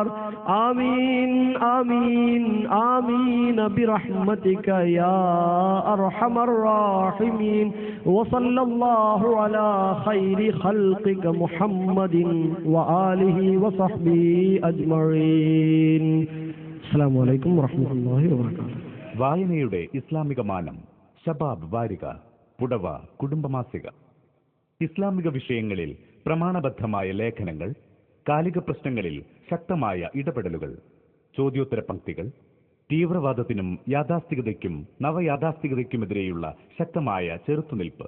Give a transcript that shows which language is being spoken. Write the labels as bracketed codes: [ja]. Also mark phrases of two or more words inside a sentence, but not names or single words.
[ar] آمين آمين آمين برحمتك يا أرحم الراحمين. وصلى الله على خير خلقك محمد وآله وصحبه أجمعين. السلام عليكم ورحمة الله وبركاته. [ml] വായനയുടെ ഇസ്ലാമിക മാനം. ശബാബ് വാരിക, പുടവ കുടുംബമാസിക. ഇസ്ലാമിക വിഷയങ്ങളിൽ പ്രമാണബദ്ധമായ ലേഖനങ്ങൾ, കാലിക പ്രശ്നങ്ങളിൽ ശക്തമായ ഇടപെടലുകൾ, ചോദ്യോത്തര പംക്തികൾ, തീവ്രവാദത്തിനും യാഥാസ്ഥികതയ്ക്കും നവയാഥാസ്ഥികതയ്ക്കുമെതിരെയുള്ള ശക്തമായ ചെറുത്തുനിൽപ്പ്.